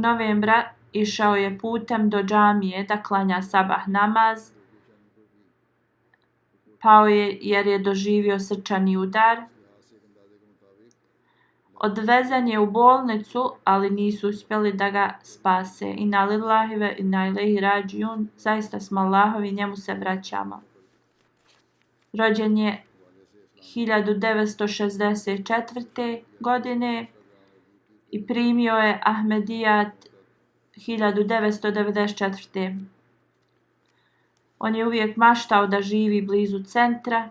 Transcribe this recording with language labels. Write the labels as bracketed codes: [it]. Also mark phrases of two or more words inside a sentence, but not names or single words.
[bs] novembra išao je putem do džamije da klanja sabah namaz. Pao je jer je doživio srčani udar. Odvezen je u bolnicu, ali nisu uspjeli da ga spase. [ar] إنا لله وإنا إليه راجعون. [bs] Zaista smo Allahovi, njemu se vraćamo. Rođen je 1964. godine i primio je Ahmedijat 1994. On je uvijek maštao da živi blizu centra.